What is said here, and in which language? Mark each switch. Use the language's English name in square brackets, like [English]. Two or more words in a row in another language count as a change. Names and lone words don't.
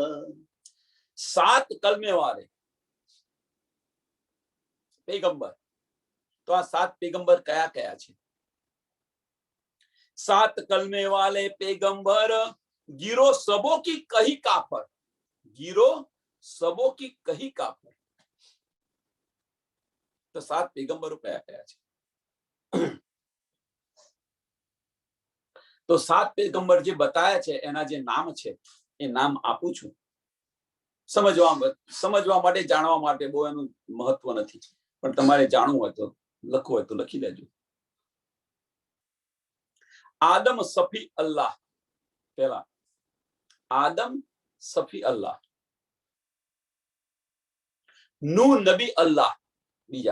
[Hindi] 7 कलमे वाले पैगंबर. [Gujarati] તો આ 7 પૈગંબર કયા કયા છે? [Hindi] 7 कलमे वाले पैगंबर, गिरो सबों की कही का पर. गिरो सबों की कही का पर. [Gujarati] તો 7 પૈગંબરો કયા કયા છે? તો 7 પૈગંબર જે બતાયા છે એના જે નામ છે એ નામ આપું છું. સમજવા માટે, જાણવા માટે बહુ એનું મહત્વ નથી, પણ તમારે જાણવું હોય તો લખવું હોય તો લખી લેજો. આદમ સફી અલ્લાહ પહેલા. આદમ સફી અલ્લાહ. નૂહ નબી અલ્લાહ બીજા.